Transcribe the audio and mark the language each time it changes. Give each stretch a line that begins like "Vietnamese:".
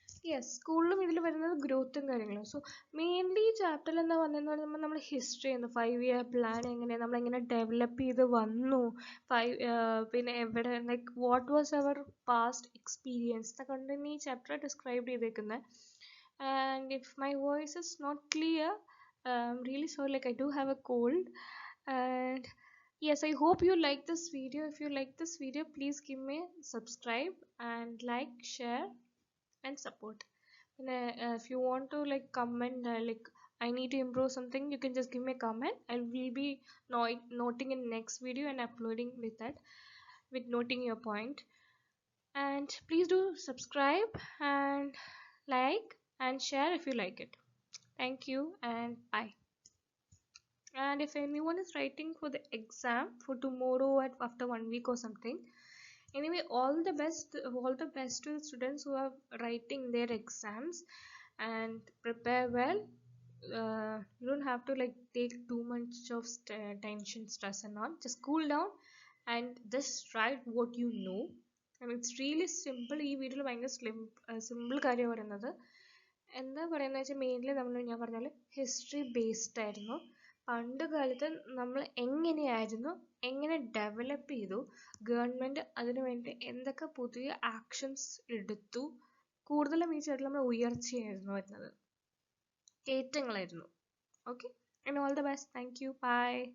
Malayalam: Yes, സ്കൂളിലും ഇതിൽ വരുന്നത് ഗ്രോത്തും കാര്യങ്ങളും. സോ മെയിൻലി ഈ ചാപ്റ്ററിൽ എന്താ വന്നതെന്ന് പറയുമ്പോൾ നമ്മൾ ഹിസ്റ്ററി ആയിരുന്നു, 5 ഇയർ പ്ലാൻ എങ്ങനെയാണ് നമ്മളെങ്ങനെ ഡെവലപ്പ് ചെയ്ത് വന്നു, പിന്നെ എവിടെ,
English: like what was അവർ past experience
Malayalam: എന്നൊക്കെ കൊണ്ട് ഈ ചാപ്റ്റർ ഡിസ്ക്രൈബ് ചെയ്തേക്കുന്നത്.
English: And if my voice is not clear, really sorry, like I do have a cold. And yes, I hope you like this video. If you like this video, please give me subscribe and like, share and support. And if you want to like comment, like I need to improve something, you can just give me a comment. I will be noting in next video and uploading with that, with noting your point. And please do subscribe and like and share if you like it. Thank you and bye. And if anyone is writing for the exam for tomorrow after 1 week or something, anyway, all the best to the students who are writing their exams, and prepare well. You don't have to like take too much of tension, stress and all. Just cool down and just write what you know. And it's really simple.
Malayalam: ഈ വീഡിയോയിൽ ഭയങ്കര simple കാര്യം പറയുന്നത്. എന്താ പറയുന്നത് വെച്ചാൽ mainly ഞാൻ പറഞ്ഞാൽ ഹിസ്റ്ററി ബേസ്ഡ് ആയിരുന്നു. പണ്ട് കാലത്ത് നമ്മൾ എങ്ങനെയായിരുന്നു, എങ്ങനെ ഡെവലപ്പ് ചെയ്തു, ഗവൺമെൻറ് അതിനു വേണ്ടി എന്തൊക്കെ പുതിയ ആക്ഷൻസ് എടുത്തു, കൂടുതലും ഈ ചേട്ടിൽ നമ്മൾ ഉയർച്ചയായിരുന്നു വരുന്നത്, ഏറ്റങ്ങളായിരുന്നു.
English: Okay, and all the best. Thank you, bye.